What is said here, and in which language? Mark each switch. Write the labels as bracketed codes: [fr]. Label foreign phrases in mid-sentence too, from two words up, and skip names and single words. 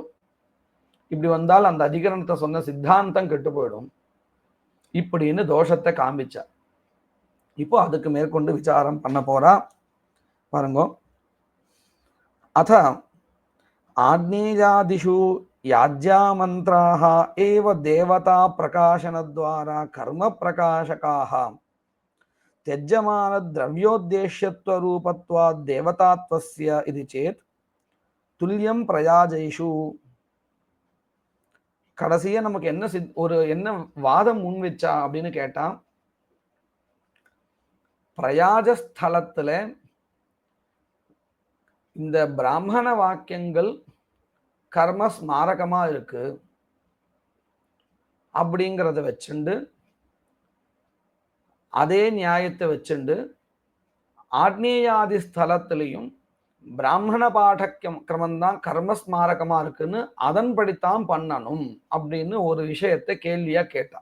[ta] இப்படி வந்தால் அந்த அதிகரணத்தை சொன்ன சித்தாந்தம் கெட்டு போயிடும் இப்படின்னு தோஷத்தை காமிச்சார். இப்போ அதுக்கு மேற்கொண்டு விசாரம் பண்ண போறா பாருங்க. [sa] अथ आग्नेयादिषु याज्या मन्त्राः एव देवता प्रकाशनद्वारा कर्म प्रकाशकाः त्यज्यमान द्रव्योद्देश्यत्वरूपत्वात् देवतात्वस्य इति चेत् तुल्यं प्रयाजैषु. [ta] கடைசியா நமக்கு என்ன வாதம் முன் வச்சா அப்படின்னு கேட்டா, பிரயாஜ ஸ்தலத்துல இந்த பிராமண வாக்கியங்கள் கர்ம ஸ்மாரகமா இருக்கு அப்படிங்கிறத வச்சுண்டு, அதே நியாயத்தை வச்சுண்டு ஆக்னேயாதி ஸ்தலத்திலையும் பிராமண பாடக்கிரமந்தான் கர்மஸ்மாரகமா இருக்குன்னு அதன்படித்தான் பண்ணணும் அப்படின்னு ஒரு விஷயத்தை கேள்வியா கேட்டான்.